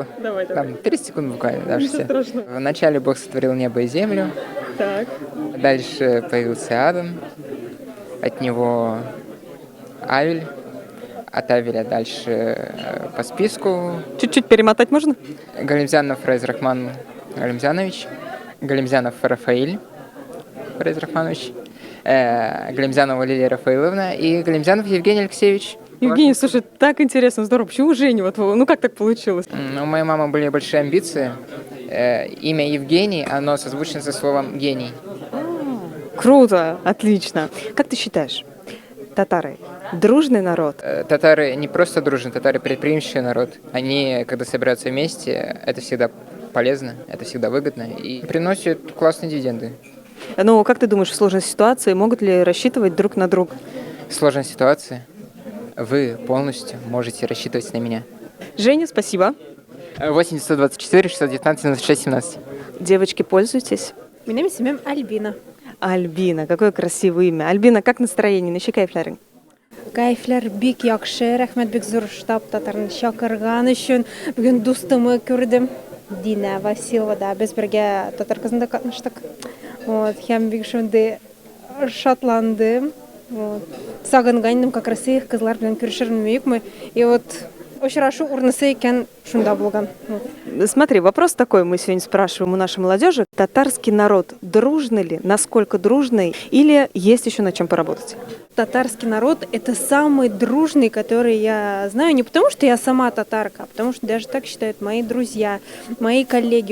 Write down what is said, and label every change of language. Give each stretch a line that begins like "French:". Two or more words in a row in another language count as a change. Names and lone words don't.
Russian: Давай. Там 30 секунд буквально. Да, Ничего все. страшного. Вначале Бог сотворил небо и землю. Так. Дальше появился Адам. От него Авель. От Авеля дальше по списку Чуть-чуть перемотать можно? Галимзянов Фрейз Рахман Галимзянович. Галимзянов Рафаиль Фрейз Рахманович. Галимзянова Лилия Рафаиловна и Галимзянов Евгений Алексеевич. Евгений, слушай, так интересно, здорово. Почему Женя? Вот, ну как так получилось? У моей мамы были большие амбиции. Имя Евгений, оно созвучно со словом «гений». Круто, отлично. Как ты считаешь, татары Дружный народ. Татары не просто дружны, татары предприимчивый народ. Они, когда собираются вместе, это всегда полезно, это всегда выгодно и приносит классные дивиденды. Ну, как ты думаешь, в сложной ситуации могут ли рассчитывать друг на друга? В сложной ситуации вы полностью можете рассчитывать на меня. Женя, спасибо. 824 619 96 17. Девочки, пользуйтесь.
Tatar: Минем исемем Альбина.
Russian: Альбина, какое красивое имя. Альбина, как настроение?
Tatar: Неше кайфларың? Кайфлар бик яхшы, рәхмәт бик зур штаб татарын чакырган өчен. Бүген дустымы күрдем. Дина Василова да без бергә татар кызында катнаштык. Вот, һәм бик шундый шатландым. Вот. Сагынган
Russian: как раз
Tatar: их кызлар белән күрешермен юкмы.
Russian: И вот
Tatar: очрашу урнысы икән шунда булган. Вот.
Russian: Смотри, вопрос такой мы сегодня спрашиваем у нашей молодежи. Татарский народ дружный ли? Насколько дружный? Или есть еще над чем поработать? Татарский народ – это самый дружный, который я знаю, не потому что я сама татарка, а потому что даже так считают мои друзья, мои коллеги.